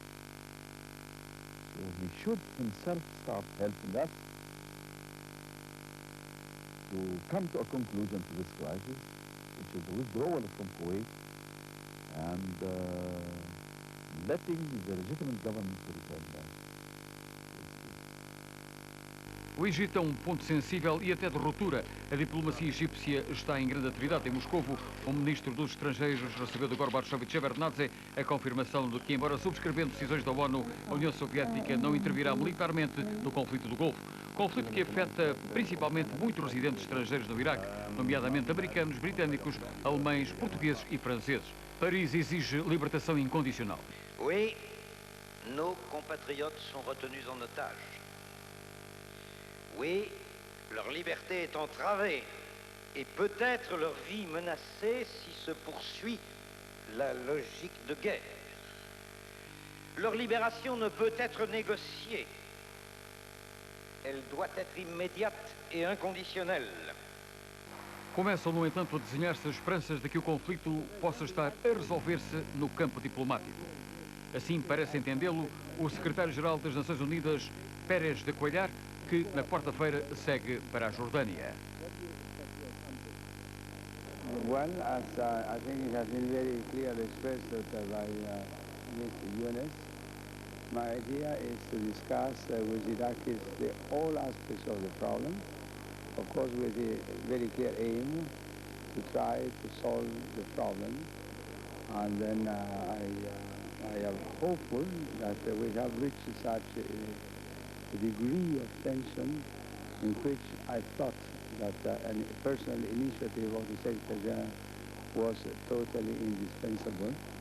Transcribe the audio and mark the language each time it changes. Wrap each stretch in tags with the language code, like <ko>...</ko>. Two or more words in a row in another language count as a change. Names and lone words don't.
<en>So he should himself start helping us to come to a conclusion to this crisis, which is the withdrawal from Kuwait and letting the legitimate government to return back.</en> <pt>O Egito é um ponto sensível e até de ruptura. A diplomacia egípcia está em grande atividade em Moscovo. O ministro dos Estrangeiros recebeu de Gorbachev e Shevardnadze a confirmação de que, embora subscrevendo decisões da ONU, a União Soviética não intervirá militarmente no conflito do Golfo. Conflito que afeta principalmente muitos residentes estrangeiros no Iraque, nomeadamente americanos, britânicos, alemães, portugueses e franceses. Paris exige libertação incondicional.</pt> <fr>Oui, nos compatriotes sont retenus en otage. Oui, leur liberté est entravée et peut-être leur vie menacée si se poursuit la logique de guerre. Leur libération ne peut être négociée. Elle doit être immédiate et inconditionnelle.</fr> <pt>Começam, no entanto, a desenhar-se as esperanças de que o conflito possa estar a resolver-se no campo diplomático. Assim parece entendê-lo o secretário-geral das Nações Unidas, Pérez de Cuellar, que na quarta-feira segue para a Jordânia.</pt> <en>Well, as I think it has been very clearly expressed by Ms. Younes, my idea is to discuss with Iraqis all aspects of the problem, of course with the very clear aim to try to solve the problem, and then I am hopeful that we have reached such a degree of tension in which I thought that a personal initiative of the Secretary General was totally indispensable.</en>